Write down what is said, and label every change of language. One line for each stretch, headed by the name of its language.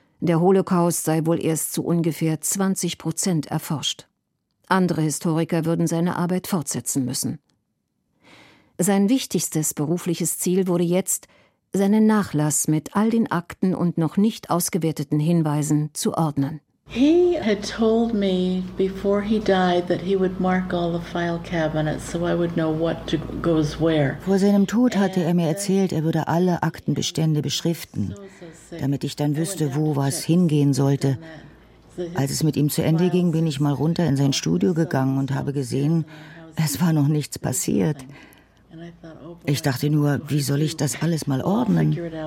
German: Der Holocaust sei wohl erst zu ungefähr 20% erforscht. Andere Historiker würden seine Arbeit fortsetzen müssen. Sein wichtigstes berufliches Ziel wurde jetzt, seinen Nachlass mit all den Akten und noch nicht ausgewerteten Hinweisen zu ordnen.
English: He had told me before he died that he would mark all the file cabinets so I would know what goes where.
German: Vor seinem Tod hatte er mir erzählt, er würde alle Aktenbestände beschriften, damit ich dann wüsste, wo was hingehen sollte. Als es mit ihm zu Ende ging, bin ich mal runter in sein Studio gegangen und habe gesehen, es war noch nichts passiert. Ich dachte nur, wie soll ich das alles mal ordnen?